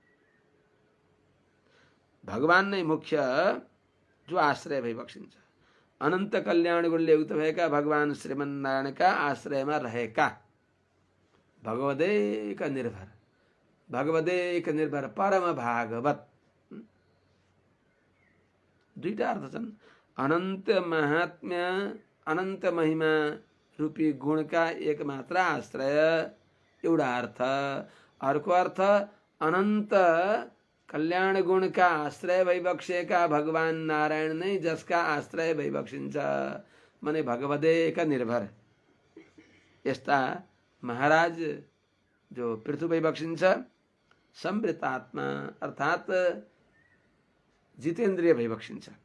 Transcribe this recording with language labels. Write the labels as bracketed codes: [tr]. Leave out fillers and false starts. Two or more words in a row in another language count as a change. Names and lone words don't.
[ne] भगवान नै मुख्य जो आश्रय भई बक्सिन्छ। अनंत कल्याण गुणले युक्त भएका भगवान श्रीमन्नारायणका आश्रयमा रहेका भगवदेक निर्भर परम भागवत। दुईटा अर्थ छन्। अनंत महात्म्य अनंत महिमा रूपी गुणका एक मात्र आश्रय, एउटा अर्थ। अर्को अर्थ अनंत कल्याण गुणका आश्रय भइबक्सेका भगवान नारायण नै जसका आश्रय भइबक्सिन्छ, माने भगवदेक निर्भर। यस्ता महाराज जो पृथु भइबक्सिन्छ, संवृतात्मा अर्थात् जितेन्द्रिय भइबक्सिन्छ।